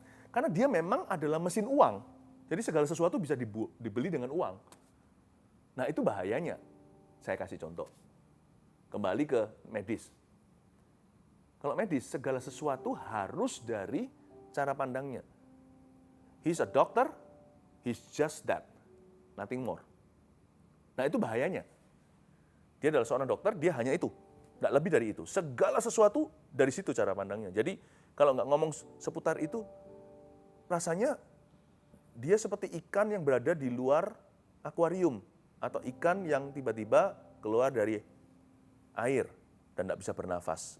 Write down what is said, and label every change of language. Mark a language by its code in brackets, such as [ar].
[id] Karena dia memang adalah mesin uang. Jadi segala sesuatu bisa dibeli dengan uang. Nah itu bahayanya. Saya kasih contoh. Kembali ke medis. Kalau medis, segala sesuatu harus dari cara pandangnya. [en] He's a doctor, he's just that. Nothing more. [id] Nah itu bahayanya. Dia adalah seorang dokter, dia hanya itu. Nggak lebih dari itu. Segala sesuatu dari situ cara pandangnya. Jadi kalau nggak ngomong seputar itu, rasanya dia seperti ikan yang berada di luar akuarium. Atau ikan yang tiba-tiba keluar dari air dan nggak bisa bernafas.